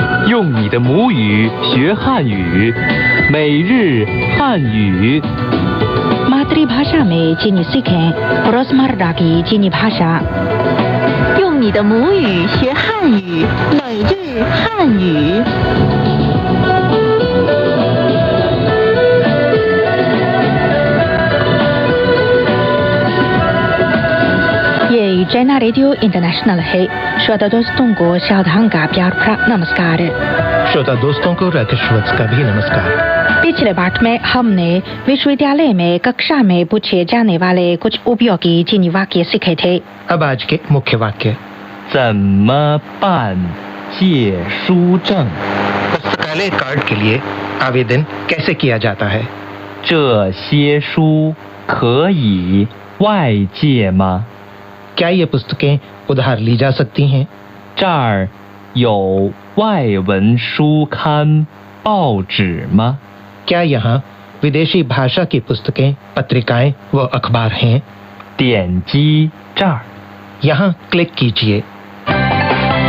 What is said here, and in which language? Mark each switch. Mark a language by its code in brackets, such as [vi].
[zh] 用你的母语学汉语，每日汉语。 [hi] मातृभाषा में चीनी सीखें, रोजमर्रा की चीनी भाषा। [zh] 用你的母语学汉语，每日汉语。 [hi] ये चैना रेडियो इंटरनेशनल है। श्रोता दोस्तों को सावधान का प्यार भरा नमस्कार। श्रोता दोस्तों को राकेशवत्स का भी नमस्कार। पिछले पाठ में हमने विश्वविद्यालय में कक्षा में पूछे जाने वाले कुछ उपयोगी चीनी वाक्य सीखे थे। अब आज के मुख्य वाक्य। [zh] 怎么办借书证？ [hi] पुस्तकालय कार्ड के लिए आवेदन कैसे किया जाता है? [zh] 这些书可以外借吗？ [hi] क्या ये पुस्तकें उधार ली जा सकती हैं? [zh] 这儿有外文书刊报纸吗？ [hi] क्या यहाँ विदेशी भाषा की पुस्तकें, पत्रिकाएं व अखबार हैं? [zh] 点击这儿。 [hi] यहाँ क्लिक कीजिए।